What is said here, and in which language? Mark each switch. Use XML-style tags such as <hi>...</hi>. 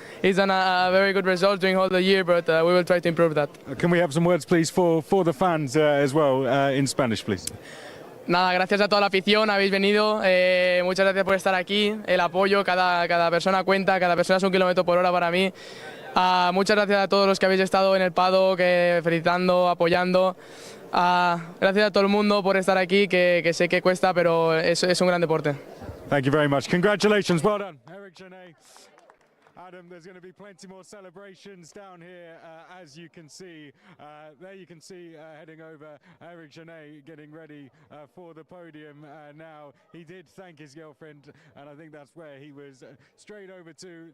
<en>He's done a very good result during all the year, but we will try to improve that. Can we have some words, please, for the fans as well in Spanish, please?</en> <es>Nada, gracias a toda la afición, habéis venido, muchas gracias por estar aquí, el apoyo, cada persona cuenta, cada persona es 1 kilómetro por hora para mí. Muchas gracias a todos los que habéis estado en el paddock, felicitando, apoyando. Gracias a todo el mundo por estar aquí, que sé que cuesta, pero es un gran deporte.</es> <en>Thank you very much. Congratulations. Well done, Eric Genet. Adam, there's going to be plenty more celebrations down here, as you can see. There you can see heading over Eric Genet getting ready for the podium. Now, he did thank his girlfriend, and I think that's where he was straight over to.</en>